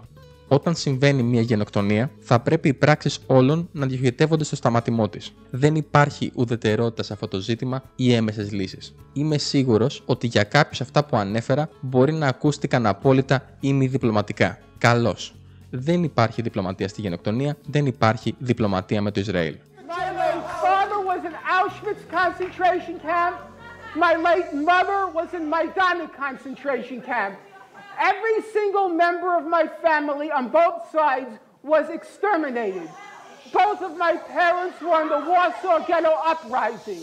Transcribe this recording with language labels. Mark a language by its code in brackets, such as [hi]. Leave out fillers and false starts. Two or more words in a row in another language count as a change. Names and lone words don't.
[el] Όταν συμβαίνει μια γενοκτονία, θα πρέπει οι πράξεις όλων να διοχετεύονται στο σταματημό της. Δεν υπάρχει ουδετερότητα σε αυτό το ζήτημα ή έμεσες λύσεις. Είμαι σίγουρος ότι για κάποιους αυτά που ανέφερα μπορεί να ακούστηκαν απόλυτα ή μη διπλωματικά. Καλώς. Δεν υπάρχει διπλωματία στη γενοκτονία, δεν υπάρχει διπλωματία με το Ισραήλ. [en] Every single member of my family on both sides was exterminated. Both of my parents were in the Warsaw Ghetto Uprising.